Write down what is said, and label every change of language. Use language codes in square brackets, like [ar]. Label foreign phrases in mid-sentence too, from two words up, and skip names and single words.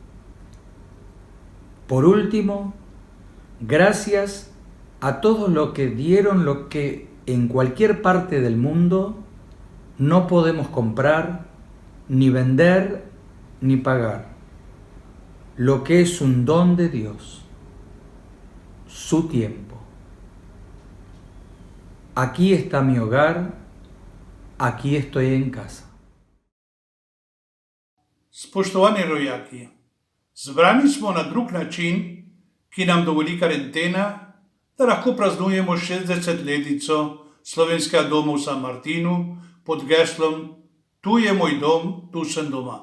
[es] Por último, gracias a todos los que dieron lo que en cualquier parte del mundo no podemos comprar, ni vender, ni pagar, lo que es un don de Dios, su tiempo. Aquí está mi hogar, aquí estoy en casa. [sl] Spoštovani rojaki, zbrani smo na drug način, ki nam dovoli karantena, da lahko praznujemo 60-letnico Slovenskega doma v San Martinu pod geslom Tu je moj dom, tu sem doma.